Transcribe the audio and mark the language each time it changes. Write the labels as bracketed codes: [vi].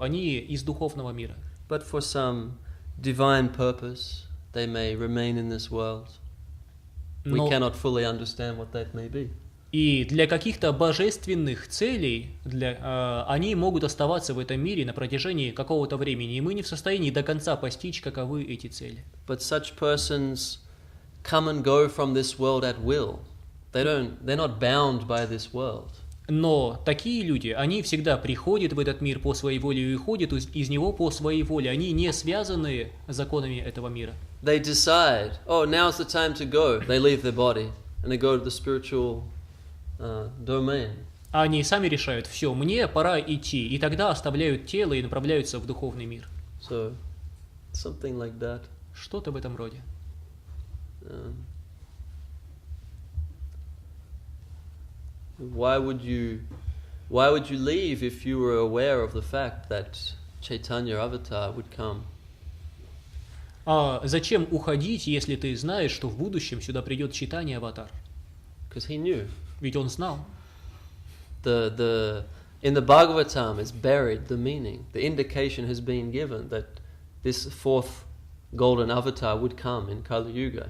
[ru] Они из духовного мира. [en] But for some divine purpose, they may remain in this world. We [ru] Но [en] cannot fully understand what that may be. [ru] и для каких-то божественных целей они могут оставаться в этом мире на протяжении какого-то времени. И мы не в состоянии до конца постичь, каковы эти цели. [en] But such persons come and go from this world at will. They're not bound by this world. [ru] Но такие люди, они всегда приходят в этот мир по своей воле и уходят из него по своей воле. Они не связаны законами этого мира. [en] They decide, oh, now's the time to go. They leave their body and they go to the spiritual domain. [ru] Они сами решают: все, мне пора идти. И тогда оставляют тело и направляются в духовный мир. [en] So, something like that. [ru] Что-то в этом роде. [en] Why would you leave if you were aware of the fact that Chaitanya Avatar would come? [ru] А зачем уходить, если ты знаешь, что в будущем сюда придет Чайтанья Аватар? [en] Because he knew. [ru] Ведь он знал. [en] In the Bhagavatam is buried the meaning. The indication has been given that this fourth golden avatar would come in Kali Yuga.